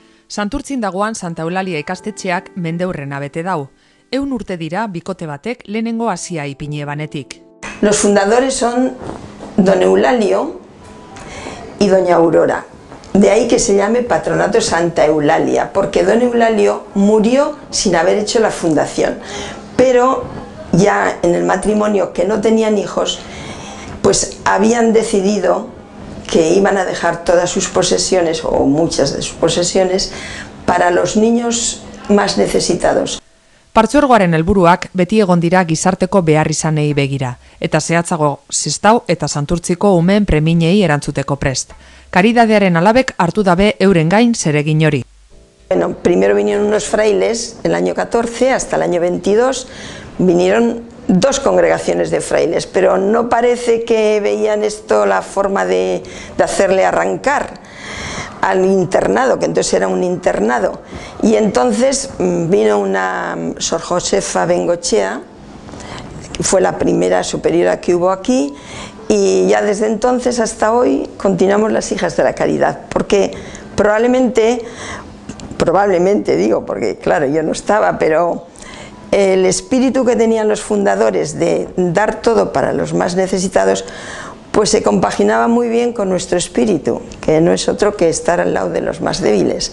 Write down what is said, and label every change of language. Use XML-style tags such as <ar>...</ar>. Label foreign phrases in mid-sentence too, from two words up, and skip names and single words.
<eu>Santurtzin dagoan Santa Eulalia ikastetxeak mendeurrena bete dau. 100 urte dira bikote batek lehenengo hasia ipini ebanetik.</eu> <es>Los fundadores son don Eulalio y doña Aurora. De ahí que se llame Patronato Santa Eulalia, porque don Eulalio murió sin haber hecho la fundación. Pero ya en el matrimonio, que no tenían hijos, pues habían decidido que iban a dejar todas sus posesiones, o muchas de sus posesiones, para los niños más necesitados.</es> <eu>Partzuergoaren helburuak beti egon dira gizarteko beharrizanei begira, eta zehatzago Sestao eta Santurtziko umeen preminei erantzuteko prest. Karidadearen alabek hartu dabe euren gain zeregin hori.</eu> <es>Bueno, primero vinieron unos frailes, el año 14 hasta el año 22, vinieron 2 congregaciones de frailes, pero no parece que veían esto la forma de hacerle arrancar al internado, que entonces era un internado. Y entonces vino una Sor Josefa Bengochea, que fue la primera superiora que hubo aquí, y ya desde entonces hasta hoy continuamos las Hijas de la Caridad, porque probablemente digo, porque claro, yo no estaba, pero el espíritu que tenían los fundadores de dar todo para los más necesitados, pues se compaginaba muy bien con nuestro espíritu, que no es otro que estar al lado de los más débiles.</es>